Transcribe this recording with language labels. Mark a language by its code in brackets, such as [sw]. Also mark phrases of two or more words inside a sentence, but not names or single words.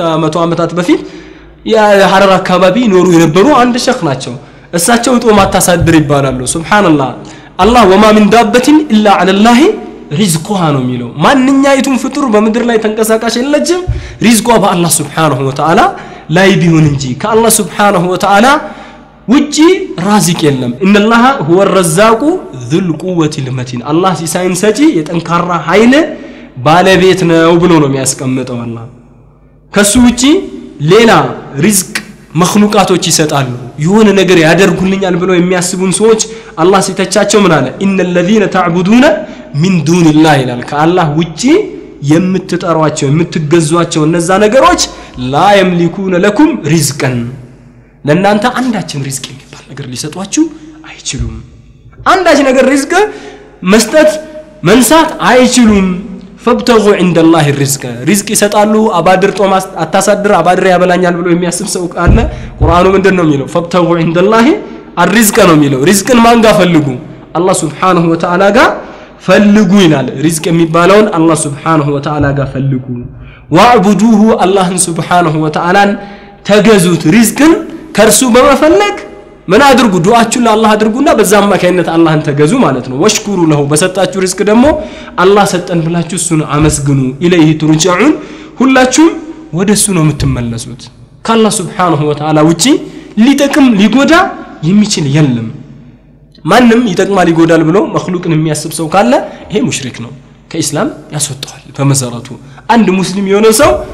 [am] መቶ ዓመታት በፊት የሐረር አካባቢ ኖሩ የነበሩ አንድ ሸኽ ናቸው እሳቸው ጦማ አታሳድር ይባላሉ ሱብሃንአላህ አላህ [ar] وما من دابة إلا على الله [am] ሪዝቁሃ ነው የሚለው ማንኛይቱም ፍጡር በመድር ላይ ተንቀሳቃሽ የለችም ሪዝቋ በአላህ [ar] سبحانه وتعالى [am] ላይ ቢሆን እንጂ ከአላህ [ar] سبحانه وتعالى [am] ውጪ ራዚቅ የለም [ar] إن الله هو الرزاق ذو القوة المتين [am] አላህ ሲሳይን ሰጪ የጠንካራ ኃይል ባለቤት ነው ብሎ ነው የሚያስቀምጠው አላህ ከሱ ውጪ ሌላ ሪዝቅ መخلوقاتዎች ይሰጣሉ የሆነ ነገር ያደርጉልኛል ብለው የሚያስቡን ሰዎች አላህ ሲተቻቸው ምን አለ [ar] إن الذين تعبدون من دون الله [am] ይላል ከአላህ ውጪ የምትጠሯቸው የምትገዟቸው እነዛ ነገሮች [ar] لا يملكون لكم رزقا [am] ለእናንተ አንዳችን ሪዝቅ የሚባል ነገር ሊሰጧችሁ አይችሉም አንዳች ነገር ሪዝቅ መስጠት መንሳት አይችሉም [ar] فابتغوا عند الله الرزق رزق [am] ይሰጣሉ አባድር ጦማ አታሳድር አባድር ያበላኛል ብሎ የሚያስብ ሰው አለ ቁርአኑ ምንድነው የሚለው [ar] فابتغوا عند الله الرزق [am] ነው የሚለው ሪዝቅን ማን ጋር ፈልጉ አላህ [ar] سبحانه وتعالى [am] ጋር ፈልጉ ይላል ሪዝቅ የሚባለውን አላህ [ar] سبحانه وتعالى [am] ጋር ፈልጉ ወአብዱሁ አላህን [ar] سبحانه وتعالى [am] ተገዙት ሪዝቅን ከርሱ በመፈለግ ምን አድርጉ ዱዓችሁ ለአላህ አድርጉና በዛም ማከይነት አላህን ተገዙ ማለት ነው [ar] واشكروا له [am] በሰጣችሁ ሪዝቅ ደግሞ አላህ ሰጠን ብላችሁ እሱን አመስግኑ [ar] إليه ترجعون [am] ሁላችሁም ወደሱ ነው የምትመለሱት ከአላህ [ar] سبحانه وتعالى [am] ውጪ ሊጠቅም ሊጎዳ የሚችል የለም ማንንም ይጠቅማል ይጎዳል ብሎ መخلوቅን የሚያስብ ሰው ካለ ይሄ ሙሽሪክ ነው ከኢስላም ያስወጣዋል በመሰረቱ አንድ ሙስሊም የሆነ ሰው